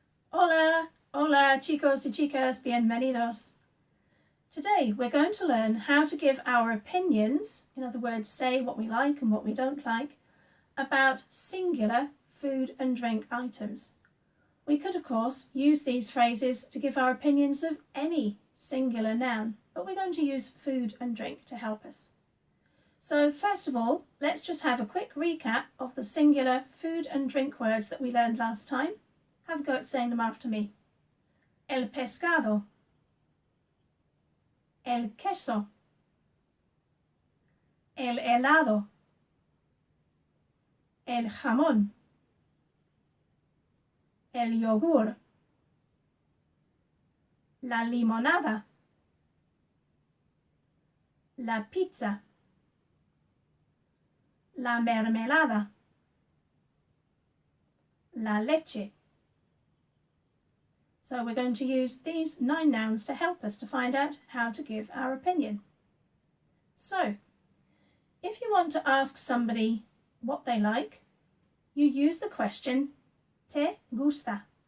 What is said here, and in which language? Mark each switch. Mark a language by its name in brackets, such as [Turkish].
[Spanish] Hola, hola chicos y chicas, bienvenidos. [English] Today we're going to learn how to give our opinions, in other words, say what we like and what we don't like, about singular food and drink items. We could, of course, use these phrases to give our opinions of any singular noun, but we're going to use food and drink to help us. So first of all, let's just have a quick recap of the singular food and drink words that we learned last time. Have a go at saying them after me. [Spanish] El pescado, el queso, el helado, el jamón, el yogur, la limonada, la pizza, la mermelada, la leche. [English] So we're going to use these 9 nouns to help us to find out how to give our opinion. So, if you want to ask somebody what they like, you use the question [Spanish] ¿te gusta?